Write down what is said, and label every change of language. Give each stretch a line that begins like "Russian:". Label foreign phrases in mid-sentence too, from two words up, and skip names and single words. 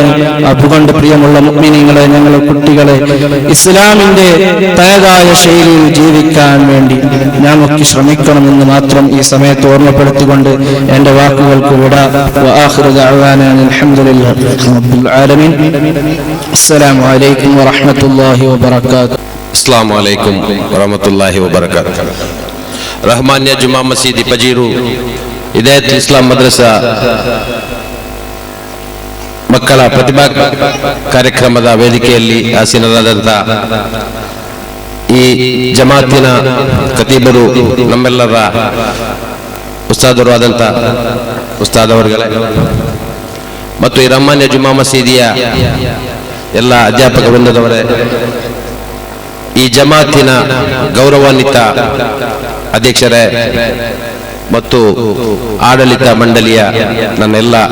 Malayalam: അതുകൊണ്ട് പ്രിയമുള്ള മുഅ്മിനീങ്ങളെ, ഞങ്ങളെ കുട്ടികളെ ഇസ്ലാമിന്റെ തനതായ ശൈലിയിൽ ജീവിക്കാൻ വേണ്ടി നാം ഒക്കെ ശ്രമിക്കണമെന്ന് മാത്രം ഈ സമയത്ത് ഓർമ്മപ്പെടുത്തിക്കൊണ്ട് എന്റെ വാക്കുകൾക്ക് വിടാ.
Arabic: وآخر دعوانا الحمد لله رب العالمين. السلام عليكم ورحمة الله وبركاته. السلام عليكم ورحمة الله وبركاته.
Kannada: റഹ്മാനിയ ജുമാ മസീദി പജീರು ಹಿದಾಯತ್ ಇಸ್ಲಾಂ ಮದ್ರಸ ಮಕ್ಕಳ ಪ್ರತಿಭಾ ಕಾರ್ಯಕ್ರಮದ ವೇದಿಕೆಯಲ್ಲಿ ಆಸೀನರಾದಂಥ ಈ ಜಮಾತಿನ ಖತೀಬರು, ನಮ್ಮೆಲ್ಲರ ಉಸ್ತಾದರು ಆದಂಥ ಉಸ್ತಾದ್ ಅವರುಗಳೇ ಮತ್ತು ಈ ರಹ್ಮಾನ್ಯ ಜುಮಾ ಮಸೀದಿಯ ಎಲ್ಲ ಅಧ್ಯಾಪಕ ವೃಂದದವರೇ, ಈ ಜಮಾತಿನ ಗೌರವಾನ್ವಿತ ಅಧ್ಯಕ್ಷರೇ ಮತ್ತು ಆಡಳಿತ ಮಂಡಳಿಯ ನನ್ನೆಲ್ಲ